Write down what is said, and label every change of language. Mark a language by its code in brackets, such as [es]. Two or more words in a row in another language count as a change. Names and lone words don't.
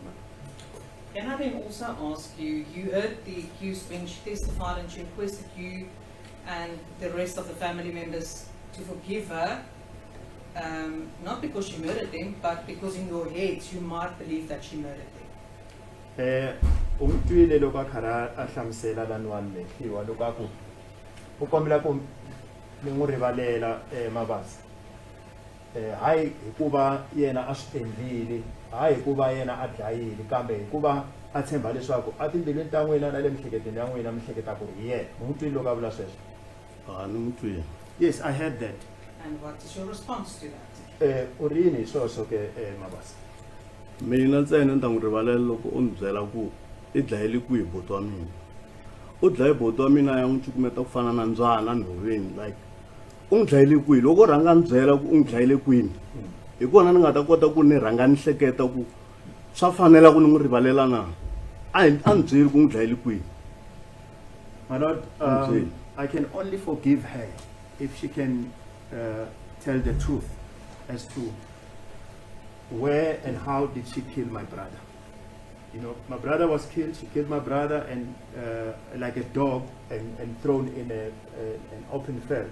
[en] Can I then also ask you, you heard the accused when she testified and she requested you and the rest of the family members to forgive her, not because she murdered them, but because in your heads you might believe that she murdered them. [ts] Umtwile loko khara a hlamusela lanwani lehiwa loko aku u kombela ku ni n'wi rivalela mabasa hayi hikuva yena a swi endlile, hayi hikuva yena a dlayile, kambe hikuva a tshemba leswaku a timbilwini ta n'wina na le mihleketweni ya n'wina mi hleketa ku ri yena. Umtwile loko a vula sweswo. Ni mutwile. [en] Yes, I heard that. And what is your response to that? [ts] U ri yini hi sweswo ke mabasa? mina ntsena ni ta n'wi rivalela loko u ni byela ku i dlayile kwihi boti wa mina u dlaye boti wa mina ya n'wi cukumeta ku fana na ndzwana nhoveni like u n'wi dlayile kwihi loko u rhanga ni byela ku u n'wi dlayile kwini hi kona ni nga ta kota ku ni rhanga ni hleketa ku swa fanela ku ni n'wi rivalela na a ni byeli ku n'wi dlayile kwihi. [en] My Lord, Okay. I can only forgive her if she can tell the truth as to where and how did she kill my brother. You know, my brother was killed. She killed my brother and like a dog and thrown in an open field.